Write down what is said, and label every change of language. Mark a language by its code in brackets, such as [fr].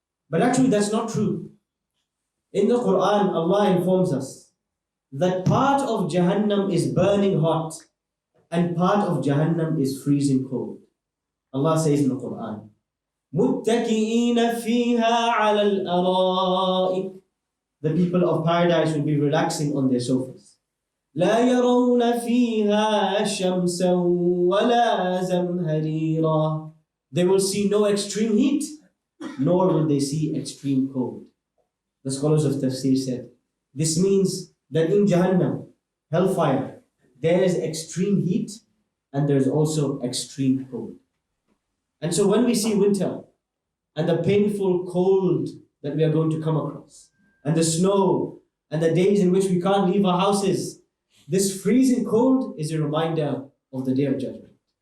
[en] But actually that's not true. In the Qur'an, Allah informs us that part of Jahannam is burning hot and part of Jahannam is freezing cold. Allah says in the Qur'an, [ar] مُتَّكِئِينَ فِيهَا عَلَى الْأَرَائِكِ. [en] The people of paradise will be relaxing on their sofas. [ar] لا يرون فيها شمسا ولا زمهريرا. [en] They will see no extreme heat, nor will they see extreme cold. The scholars of Tafsir said, this means that in Jahannam, hellfire, there is extreme heat and there is also extreme cold. And so when we see winter and the painful cold that we are going to come across, and the snow, and the days in which we can't leave our houses, this freezing cold is a reminder of the day of judgment.